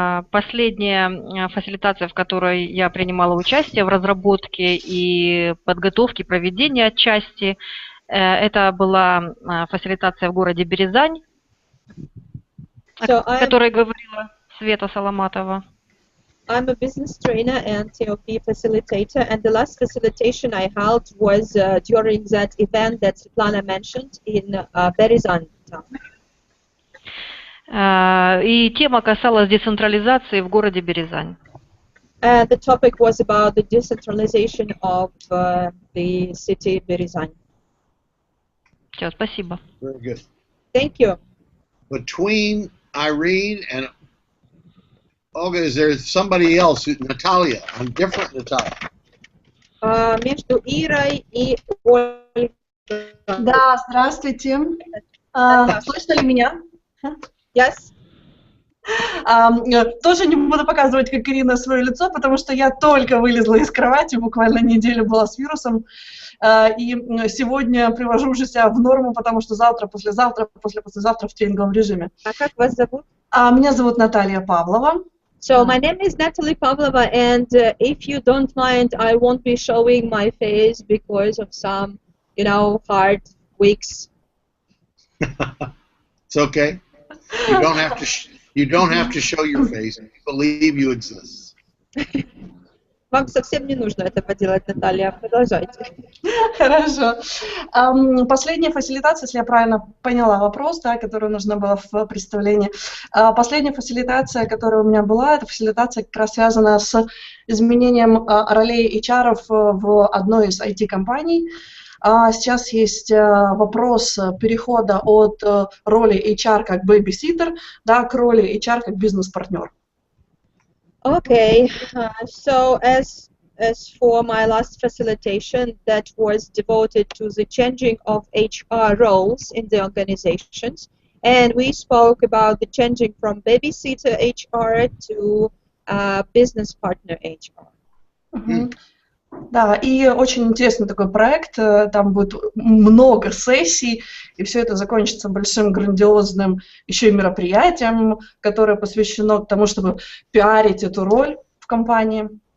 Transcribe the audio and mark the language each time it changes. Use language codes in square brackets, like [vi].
[ru] Последняя фасилитация, в которой я принимала участие в разработке и подготовке проведения отчасти, это была фасилитация в городе Березань, о которой говорила Света Соломатова. [en] I'm a business trainer and ToP facilitator, and the last facilitation I held was during that event that Svetlana mentioned in Berezan town. [ru] И тема касалась децентрализации в городе Березань. [en] And the topic was about the decentralization of the city Berezan. [ru] Все, спасибо. [en] Very good. Thank you. Between Irene and Olga, is there somebody else, Natalia? I'm different, Natalia. [ru] Между Ирой и Ольгой. Да, здравствуйте. Слышно ли меня? [en] Yes. [ru] Тоже не буду показывать, как Ирина, свое лицо, потому что я только вылезла из кровати, буквально неделю была с вирусом, и сегодня привожу уже себя в норму, потому что завтра, послезавтра в тренинговом режиме. А как вас зовут? Меня зовут Наталья Павлова. [en] So my name is Natalie Pavlova, and if you don't mind, I won't be showing my face because of some, hard weeks. It's okay. You don't have to. You don't have to show your face. We believe you exist. [ru] Вам совсем не нужно этого делать, Наталья. Продолжайте. Хорошо. Последняя фасилитация, если я правильно поняла вопрос, да, который нужно было в представлении. Последняя фасилитация, которая у меня была, это фасилитация как раз связана с изменением ролей HR в одной из IT-компаний. Сейчас есть вопрос перехода от роли HR как babysitter, да, к роли HR как бизнес-партнер. [en] Okay, so as for my last facilitation that was devoted to the changing of HR roles in the organizations, and we spoke about the changing from babysitter HR to business partner HR. [ru] Да, и очень интересный такой проект, там будет много сессий, и все это закончится большим грандиозным еще и мероприятием, которое посвящено тому, чтобы пиарить эту роль в компании.